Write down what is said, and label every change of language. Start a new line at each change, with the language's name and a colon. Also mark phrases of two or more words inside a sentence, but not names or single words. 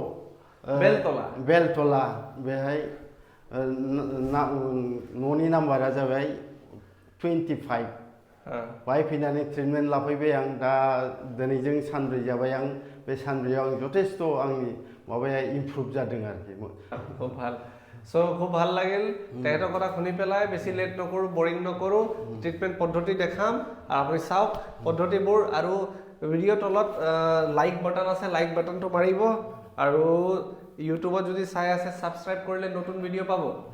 Bodo: बेलतला बेहाय न'नि नाम्बारा जाबाय 25 बाहाय फैनानै ट्रिटमेन्ट लाफैबाय आं दा दिनैजों सानब्रै जाबाय आं बे सानब्रैयाव आं যথেষ্ট आंनि माबाया इमप्रुभ जादों आरोखि
Assamese: খুব ভাল সো খুব ভাল লাগিল তেহেতৰ কথা শুনি পেলাই বেছি লেট নকৰো বৰিং নকৰো ট্ৰিটমেন্ট পদ্ধতি দেখাম আৰু আপুনি চাওক পদ্ধতিবোৰ আৰু ভিডিও তলত লাইক বাটন আছে লাইক বাটনটো মাৰিব আৰু ইউটিউবত যদি চাই আছে সাবস্ক্ৰাইব কৰিলে নতুন ভিডিও পাব